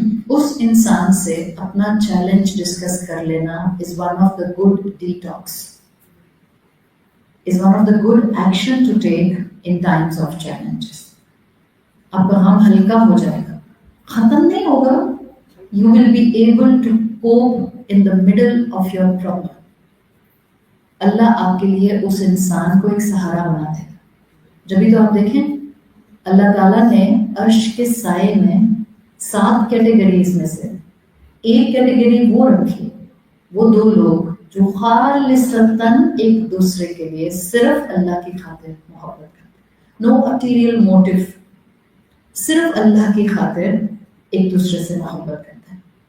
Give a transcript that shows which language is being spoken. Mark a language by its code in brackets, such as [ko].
[ur] اس انسان سے اپنا چیلنج ڈسکس کر لینا [en] is one of the good detox, is one of the good action to take in times of challenges. [ur] آپ کا غم ہلکا ہو جائے گا, ختم نہیں ہوگا. [en] You will be able to cope in the middle of your problem. [ur] اللہ آپ کے لیے اس انسان کو ایک سہارا بنا دے گا. جبھی تو آپ دیکھیں اللہ تعالیٰ نے عرش کے سائے میں 7 کیٹیگریز میں سے ایک کیٹیگری وہ رکھی, وہ 2 لوگ جو خالصتاً ایک دوسرے کے لیے صرف اللہ کی خاطر محبت کرتے, [en] no ulterior motive, [ur] صرف اللہ کی خاطر ایک دوسرے سے محبت کرتے ہیں.